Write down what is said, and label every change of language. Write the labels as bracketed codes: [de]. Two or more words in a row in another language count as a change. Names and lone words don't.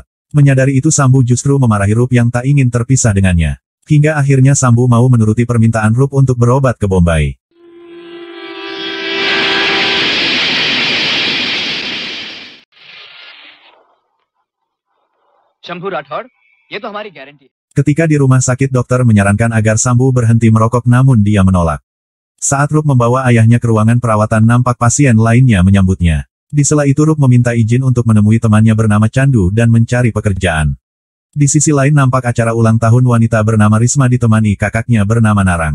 [id] Menyadari itu Sambu justru memarahi Rup yang tak ingin terpisah dengannya. Hingga akhirnya Sambu mau menuruti permintaan Rup untuk berobat ke Bombay. Shambhu Rathod, [hi] ये तो हमारी गारंटी है. [id] Ketika di rumah sakit dokter menyarankan agar Sambu berhenti merokok namun dia menolak. Saat Rup membawa ayahnya ke ruangan perawatan, nampak pasien lainnya menyambutnya. Di sela itu Rup meminta izin untuk menemui temannya bernama Chandu dan mencari pekerjaan. Di sisi lain nampak acara ulang tahun wanita bernama Risma ditemani kakaknya bernama Narang.